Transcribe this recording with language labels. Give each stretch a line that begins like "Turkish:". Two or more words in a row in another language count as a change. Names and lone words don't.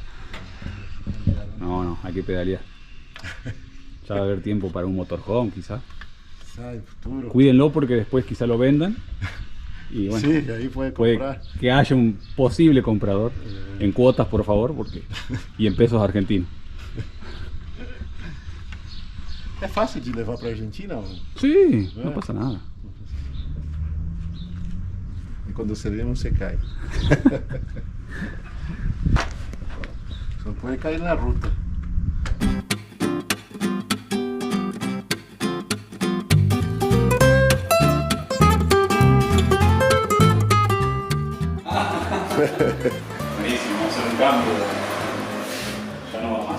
Spanish: No, hay que pedalear. Ya va a haber tiempo para un motorhome quizás. Quizá en futuro. Cuídenlo porque después quizá lo vendan. Y bueno, Sí, ahí puede puede comprar. que haya un posible comprador en cuotas, por favor, y en pesos argentinos.
Portuguese: É fácil de levar para Argentina? Ou...
Spanish: Sí, no pasa nada.
Portuguese: E quando você vê, você cai. Só pode cair na ruta.
Spanish: Buenísimo, vamos a hacer un cambio. Ya no va más.